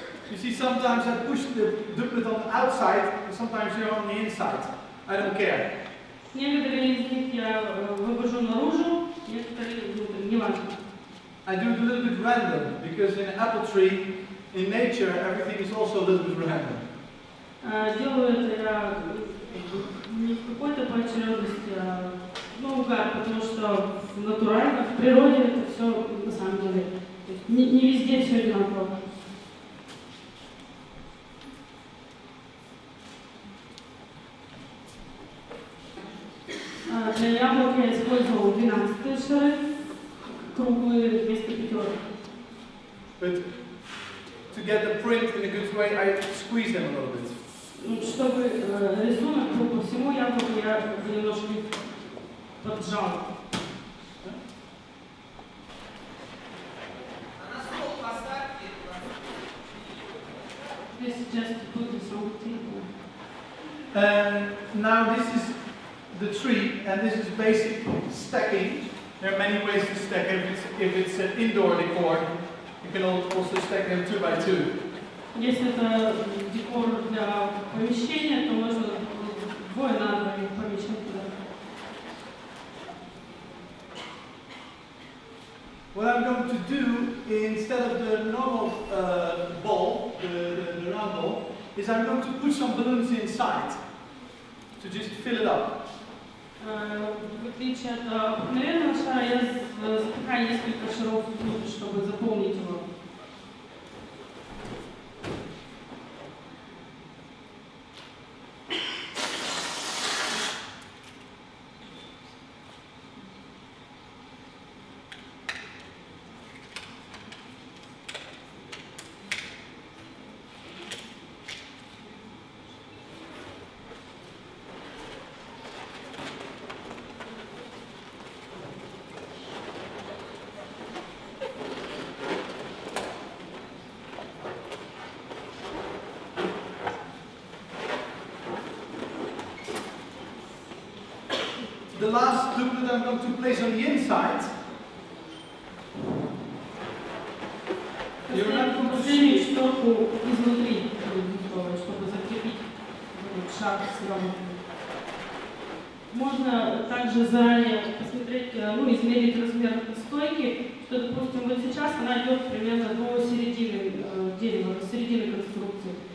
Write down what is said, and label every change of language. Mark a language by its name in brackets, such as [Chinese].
[English] You see, sometimes I push the duplet on the outside, and sometimes you're on the inside. I don't care. [Russian] Некоторые из них я вывожу наружу, некоторые не важно. [English] I do it a little bit random, because in an apple tree, in nature, everything is also a little bit random. [Russian] Делаю это я не в какой-то поочередности, а наугад, потому что натурально, в природе это все на самом деле. То есть не везде все одинаково. Для яблок я использовал 12 шары, круглые вместо пятерок. [English] But to get the print in a good way, I squeeze them a little bit. [Russian] Чтобы рисунок был по всему яблоку, я немножко поджал. [English] This is just to put this on the table. Now this is the tree, and this is basic stacking. There are many ways to stack. If it's an indoor decor, you can also stack them 2 by 2. [Russian] Если это декор для помещения, то можно двое на двоих помещать туда. [English] What I'm going to do, instead of the normal ball, the round ball, is I'm going to put some balloons inside to just fill it up. [Russian] В отличие от обыкновенного шара, я запихаю несколько шаров внутрь, чтобы заполнить его. [English] The last duplet I'm going to place on the inside. You're not going to [Russian] Последнюю шторку изнутри, чтобы закрепить шар сверху. Можно также заранее посмотреть, измерить размер стойки, что, допустим, вот сейчас она идет примерно до середины дерева, до середины конструкции.